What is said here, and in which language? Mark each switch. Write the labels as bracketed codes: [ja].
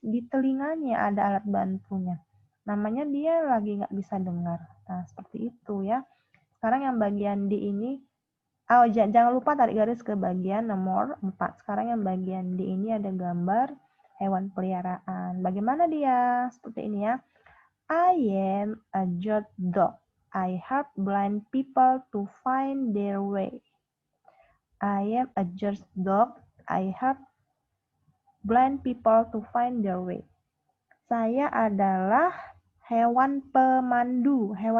[id] Di telinganya ada alat bantunya. Namanya dia lagi nggak bisa dengar. Nah, seperti itu ya. Sekarang yang bagian D ini, jangan lupa tarik garis ke bagian nomor 4. Sekarang yang bagian D ini ada gambar hewan peliharaan. Bagaimana dia? Seperti ini ya. [en] I am a guide dog. I help blind people to find their way. I am a guide dog. I help blind people to find their way. [id] Saya adalah hewan pemandu.